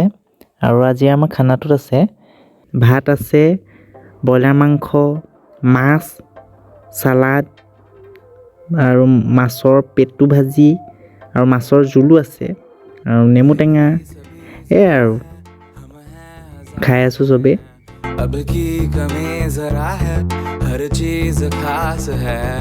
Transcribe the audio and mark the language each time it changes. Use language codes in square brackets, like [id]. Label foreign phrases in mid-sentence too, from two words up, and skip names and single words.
[as] আৰু আজি আমাৰ খানাটোত আছে ভাত আছে, ব্ৰইলাৰ মাংস, মাছ, চালাড আৰু মাছৰ পেটু ভাজি আৰু মাছৰ জোলো আছে আৰু নেমু টেঙা। এয়াই আৰু খাই আছোঁ চবেই। [hi] अब की कमी जरा है, हर चीज खास है।